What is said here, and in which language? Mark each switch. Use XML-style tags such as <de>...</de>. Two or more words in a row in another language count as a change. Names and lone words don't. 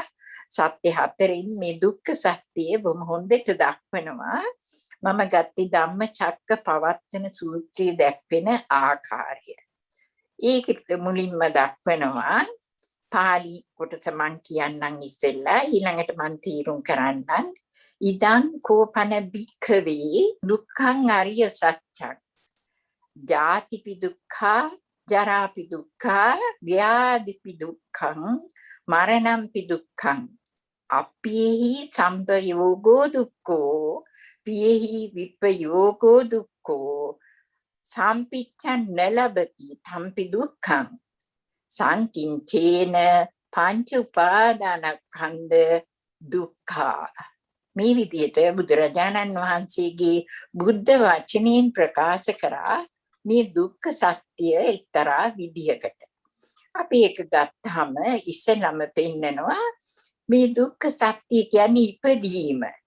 <si>සත්‍ය හතරෙන් මේ දුක්ඛ සත්‍යය බොහොම හොඳට දක්වනවා. මම ගත්තේ ධම්මචක්ක පවත්තන සූත්‍රයේ දැක්වෙන ආකාරය. ඒක මුලින්ම දක්වනවා. පාලි කොටස මං කියන්නම් ඉස්සෙල්ලා ඊළඟට මං තීරුම් කරන්නම්.</si> <pi>ඉදං කෝපන භික්ඛවේ දුක්ඛං අරිය සත්‍යං ජාතිපි දුක්ඛා ජරාපි දුක්ඛා ව්‍යාධිපි දුක්ඛං මරණම්පි දුක්ඛං අප්පේහි සම්පයෝගෝ දුක්ඛෝ පියේහි විප්පයෝගෝ දුක්ඛෝ සම්පිච්ඡන් නලබති තම්පි දුක්ඛං සංකින්චේන පංච උපාදානස්කන්ධ දුක්ඛා.</pi> <si>මේ විදිහට බුදුරජාණන් වහන්සේගේ බුද්ධ වචනයෙන් ප්‍රකාශ කරා මේ දුක්ඛ සත්‍ය එක්තරා විදිහකට. අපි ඒක ගත්තාම ඉස්සෙල්ලම පෙන්නනවා මේ දුක්ඛ සත්‍ය කියන්නේ ඉපදීම.</si>